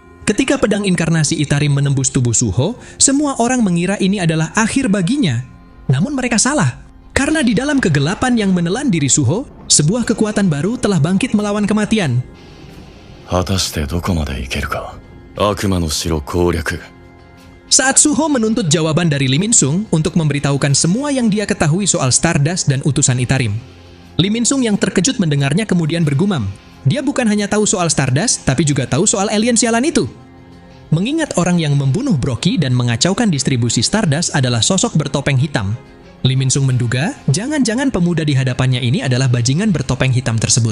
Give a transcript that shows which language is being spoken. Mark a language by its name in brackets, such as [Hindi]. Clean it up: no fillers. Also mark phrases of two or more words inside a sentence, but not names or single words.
[Indonesian] Ketika pedang inkarnasi Itarim menembus tubuh Suho, semua orang mengira ini adalah akhir baginya. Namun mereka salah, karena di dalam kegelapan yang menelan diri Suho, sebuah kekuatan baru telah bangkit melawan kematian. [Japanese] 果たしてどこまでいけるか。悪魔の城攻略。 [Indonesian] Saat Suho menuntut jawaban dari Lee Min-sung untuk memberitahukan semua yang dia ketahui soal Stardust dan utusan Itarim. Lee Min-sung yang terkejut mendengarnya kemudian bergumam. Dia bukan hanya tahu soal Stardust, tapi juga tahu soal alien sialan itu. Mengingat orang yang membunuh Brocky dan mengacaukan distribusi Stardust adalah sosok bertopeng hitam, Lee Min-sung menduga jangan-jangan pemuda di hadapannya ini adalah bajingan bertopeng hitam tersebut.